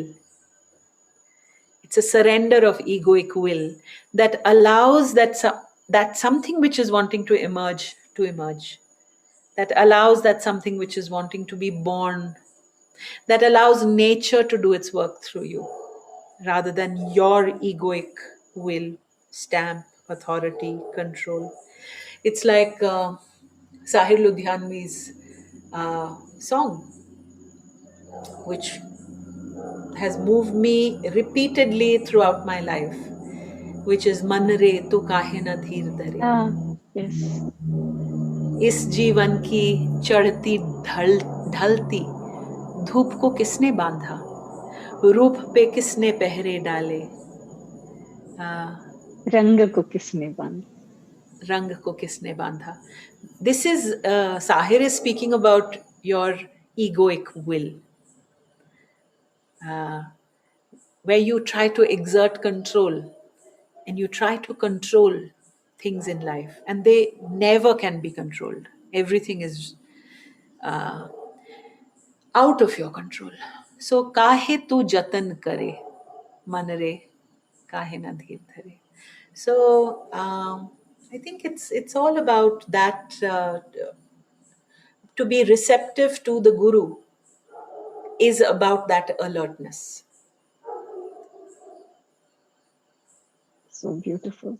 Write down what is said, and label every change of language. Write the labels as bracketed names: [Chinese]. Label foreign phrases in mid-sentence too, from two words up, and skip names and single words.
[English] It's a surrender of egoic will that allows that something which is wanting to emerge, that allows that something which is wanting to be born, that allows nature to do its work through you, rather than your egoic will, stamp, authority, control. It's like Sahir Ludhianvi's song, which has moved me repeatedly throughout my life, which is [Hindi] मन रे तू काहे ना धीर धरे. [English] Yes. [Hindi] इस जीवन की चढ़ती ढलती धूप को किसने बांधा, रूप पे किसने पहरे डाले, रंग को किसने बांधा, रंग को किसने बांधा. [English] This is Sahir is speaking about your egoic will, where you try to exert control and you try to control things in life, and they never can be controlled. Everything is out of your control. [Hindi] So काहे तू जतन करे, मन रे काहे ना धीर धरे. [English] So I think it's all about that. To be receptive to the guru is about that alertness. So beautiful.